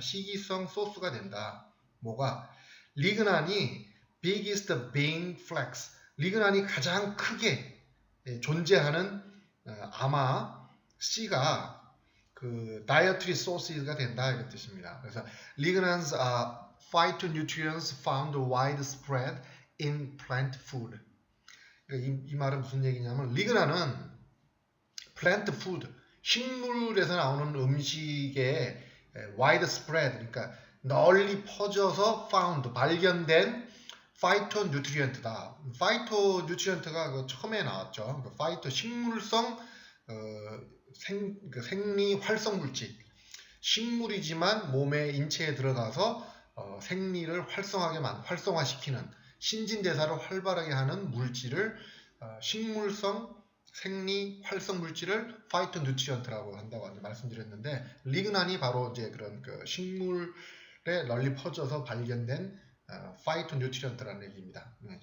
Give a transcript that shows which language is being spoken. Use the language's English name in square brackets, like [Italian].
[Korean] 식이성 소스가 된다. 뭐가? 리그난이 [English] biggest being flax, [Korean] 리그난이 가장 크게 존재하는 아마 C가 [English] dietary sources [Korean] 가 된다, 이런 뜻입니다. [English] 그래서 lignans are phytonutrients found widespread in plant food. [Korean] 이 말은 무슨 얘기냐면, 리그난은 [English] plant food, [Korean] 식물에서 나오는 음식에 widespread, 그러니까 널리 퍼져서 found, 발견된 phytonutrient다. phytonutrient가 처음에 나왔죠. phyto, 식물성 생리 활성 물질, 식물이지만 몸의 인체에 들어가서 생리를 활성화시키는, 신진대사를 활발하게 하는 물질을 식물성 생리 활성 물질을 파이토뉴트리언트라고 한다고 말씀드렸는데, 리그난이 바로 이제 그런 식물에 널리 퍼져서 발견된 파이토뉴트리언트라는 얘기입니다.